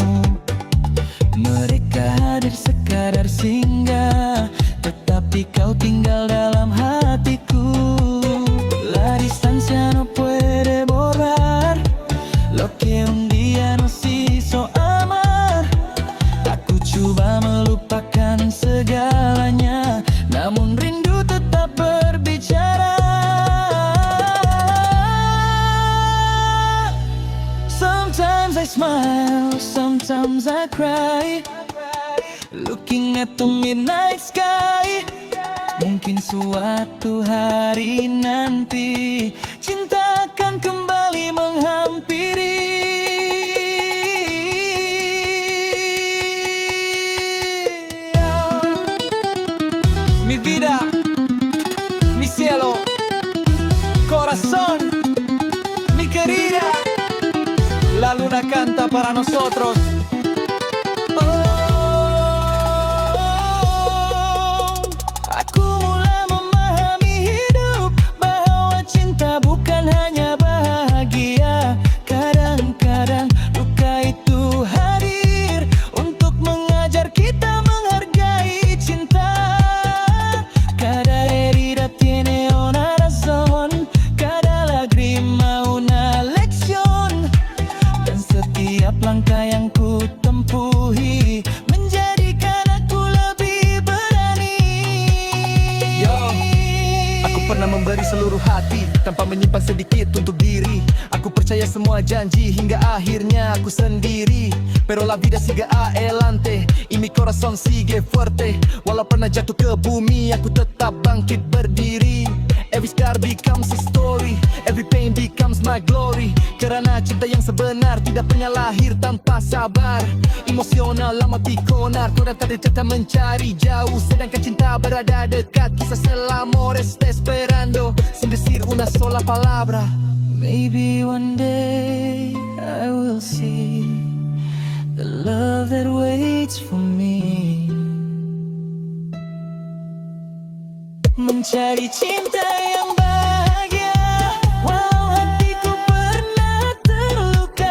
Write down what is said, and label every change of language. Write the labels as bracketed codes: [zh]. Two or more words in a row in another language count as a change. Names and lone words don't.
[ms] Mereka hadir sekadar singgah, tetapi kau tinggal dalam hatiku. [es] La distancia no puede borrar lo que un día nos hizo amar. [id] Aku coba melupakan segalanya, namun rindu tetap berbicara. [en] Sometimes I smile, sometimes I cry, looking at the midnight sky. [ms] Mungkin suatu hari nanti cinta akan kembali menghampiri. [es] Mi vida, mi cielo, corazón, mi querida. La luna canta para nosotros. [id] Aku mulai memahami hidup, bahwa cinta bukan hanya bahagia. [ms] Kadang-kadang luka itu hadir untuk mengajar kita menghargai cinta. [es] Cada herida tiene una razón, cada lágrima una lección. [ms] Dan setiap langkah yang ku tempuhi menjadikan aku lebih berani. Yo, aku pernah memberi seluruh hati tanpa menyimpan sedikit untuk diri. Aku percaya semua janji hingga akhirnya aku sendiri. [es] Pero la vida sigue adelante y mi corazón sigue fuerte. [ms] Walau pernah jatuh ke bumi, aku tetap bangkit berdiri. [en] Every scar becomes a story, every pain becomes my glory. [ms] Kerana cinta yang sebenar tidak pernah lahir tanpa sabar. Emosional lama pikonar, korang tak ada cerita mencari jauh, sedangkan cinta berada dekat. [es] Quizás el amor está esperando sin decir una sola palabra. [en] Maybe one day I will see the love that waits for me. [ms] Mencari cinta yang bahagia, walau hatiku pernah terluka.